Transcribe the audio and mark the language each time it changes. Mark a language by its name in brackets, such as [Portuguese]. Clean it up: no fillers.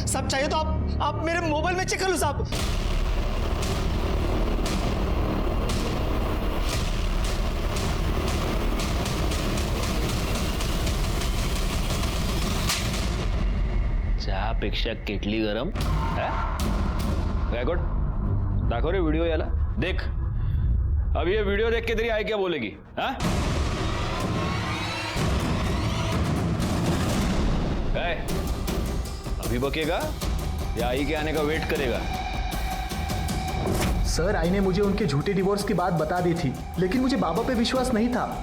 [Hindi] सब चाहिए तो आप मेरे मोबाइल में चेक कर लो साहब। [Marathi] चहापेक्षा केटली गरम है? गायकवाड दाखव रे व्हिडिओ याला. [Hindi] देख अब ये वीडियो देख के तेरी आई क्या बोलेगी. हाँ काय अभी बकेगा या आई के आने का वेट करेगा. सर आई ने मुझे उनके झूठे डिवोर्स की बात बता दी थी, लेकिन मुझे बाबा पे विश्वास नहीं था.